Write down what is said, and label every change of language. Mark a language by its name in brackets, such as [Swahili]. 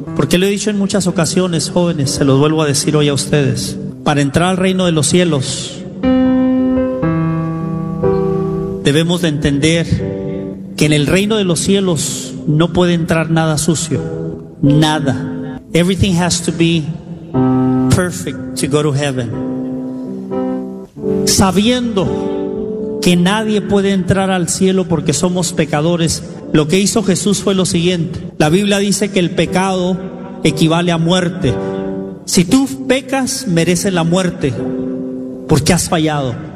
[Spanish] Porque lo he dicho en muchas ocasiones, jóvenes, se los vuelvo a decir hoy a ustedes, para entrar al reino de los cielos, debemos de entender que en el reino de los cielos no puede entrar nada sucio, nada. [English] Everything has to be perfect to go to heaven. [Spanish] Sabiendo que nadie puede entrar al cielo porque somos pecadores, lo que hizo Jesús fue lo siguiente. La Biblia dice que el pecado equivale a muerte. Si tú pecas, mereces la muerte porque has fallado.